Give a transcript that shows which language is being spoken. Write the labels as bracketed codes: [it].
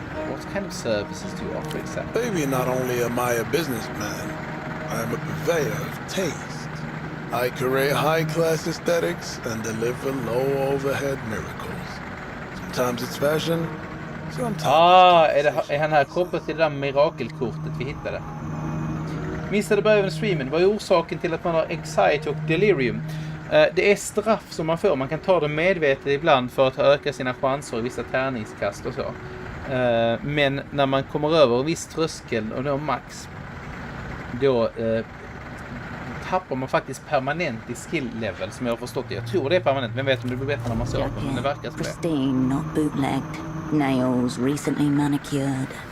[en] What kind of services do you offer exactly? Baby, not only am I a businessman, I am a purveyor of taste. I curate high-class aesthetics and deliver low-overhead miracles. Sometimes it's fashion, sometimes... [sv] Är han här kopplad till det där mirakelkortet vi hittade? Missade början streamen. Vad är orsaken till att man har anxiety och delirium? Det är straff som man får. Man kan ta det medvetet ibland för att öka sina chanser i vissa tärningskast och så. Men när man kommer över en viss tröskel och då max, då tappar man faktiskt permanent i skill level, som jag har förstått det. Jag tror det är permanent, men vet om det blir bättre när man söker. Men det verkar som det. [en] Pristine, not bootlegged. Nails recently manicured.